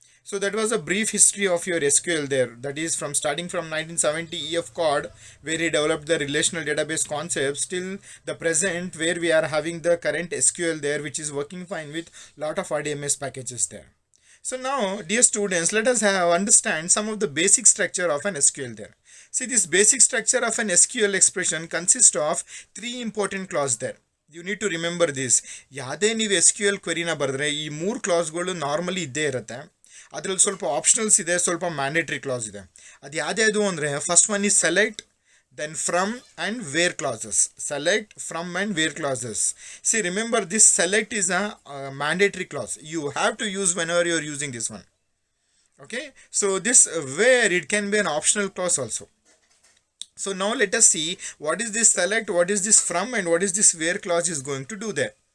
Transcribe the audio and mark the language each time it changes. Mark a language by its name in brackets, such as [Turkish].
[English] So that was a brief history of your SQL there. That is from starting from 1970 EF Cod, where he developed the relational database concepts, till the present, where we are having the current SQL there, which is working fine with lot of RDMS packages there. So now, dear students, let us understand some of the basic structure of an SQL there. See, this basic structure of an SQL expression consists of three important clauses there. You need to remember this. [Kannada] ಯಾವುದೇ ನೀವು SQL ಕ್ವೆರಿನ ಬರೆದ್ರೆ ಈ ಮೂರು ಕ್ಲಾಸ್ಗಳು normally ಇದ್ದೇ ಇರುತ್ತೆ. ಅದರಲ್ಲಿ ಸ್ವಲ್ಪ ಆಪ್ಷನಲ್ಸ್ ಇದೆ, ಸ್ವಲ್ಪ ಮ್ಯಾಂಡೇಟ್ರಿ ಕ್ಲಾಸ್ ಇದೆ. ಅದು ಯಾವ್ದು ಅಂದರೆ, [English] First one is select, then from and where clauses. Select, from and where clauses. See, remember, this select is a mandatory clause. You have to use whenever you are using this one. Okay, so this where, it can be an optional clause also. So now let us see what is this select, what is this from, and what is this where clause is going to do there.